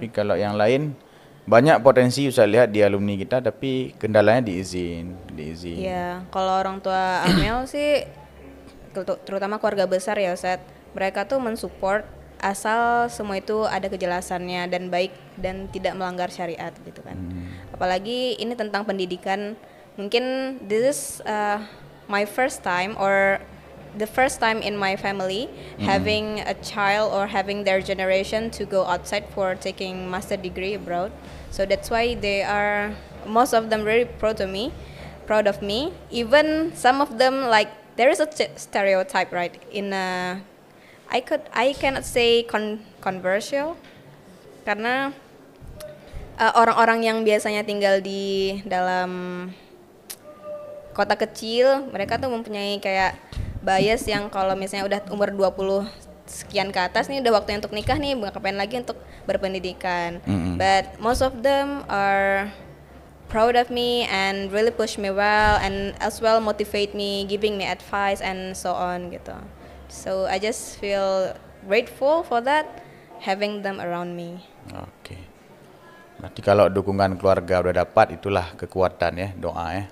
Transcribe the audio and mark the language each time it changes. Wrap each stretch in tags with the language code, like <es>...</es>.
<id>Tapi kalau yang lain banyak potensi saya lihat di alumni kita, tapi kendalanya di izin. Iya, kalau orang tua Amel sih terutama keluarga besar ya Ustaz, mereka tuh mensupport asal semua itu ada kejelasannya dan baik dan tidak melanggar syariat gitu kan. Apalagi ini tentang pendidikan, mungkin</id> <en>this is my first time or the first time in my family having a child or having their generation to go outside for taking master degree abroad. So that's why they are most of them very proud of me. Even some of them, like, there is a stereotype, right, in I cannot say controversial,</en> <id>karena orang-orang yang biasanya tinggal di dalam kota kecil, mereka tuh mempunyai kayak bias yang kalau misalnya udah umur 20 sekian ke atas nih udah waktunya untuk nikah nih, ngapain lagi untuk berpendidikan.</id> <en>But most of them are proud of me and really push me well and as well motivate me, giving me advice and so on gitu. So I just feel grateful for that, having them around me.</en> <id>Oke. Berarti kalau dukungan keluarga udah dapat, itulah kekuatan ya, doa ya.</id>